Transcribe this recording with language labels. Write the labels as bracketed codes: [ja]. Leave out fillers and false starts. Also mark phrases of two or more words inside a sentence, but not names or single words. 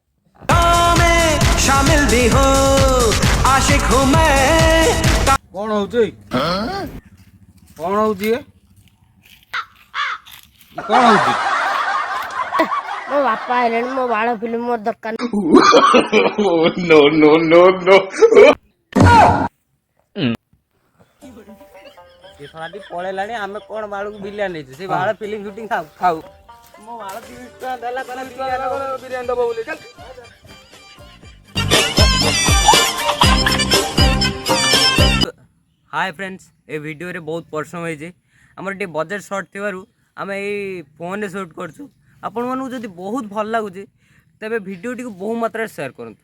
[hi] शामिल भी हो आशिक हूँ मैं। [or] କଣ ହଉଛି କଣ ହଉଛି କଣ ହଉଛି? ମୋ ବାପା ଆଇଲେଣି, ମୋ ବାଳ ଫିଲ୍ମ ମୋର ଦରକାର ନାହିଁ। [en] no no no no [or] ସେ ଶଳାଟି ପଳେଇଲାଣି, ଆମେ କଣ ବାଳକୁ ବିଲିଆ ନେଇଛୁ? ସେ ବାଳ ଫିଲ୍ମ ସୁଟିଂ ଖାଉ ମୋ ବାଳ 30 ଟଙ୍କା ଦେଲା ବିରିୟାନୀ ଦବ ବୋଲି। [en] hi friends, [or] ଏ ଭିଡିଓ ରେ ବହୁତ ପରିଶ୍ରମ ହୋଇଛି। ଆମର ଟେ [en] budget short [or] ଥିବାରୁ ଆମେ ଏ ଫୋନ ରେ ଶୁଟ କରୁଛୁ। ଆପଣ ମାନେ ଯଦି ବହୁତ ଭଲ ଲାଗୁଛି ତେବେ ଭିଡିଓ ଟି କୁ ବହୁ ମାତ୍ରା ଶେୟାର କରନ୍ତୁ।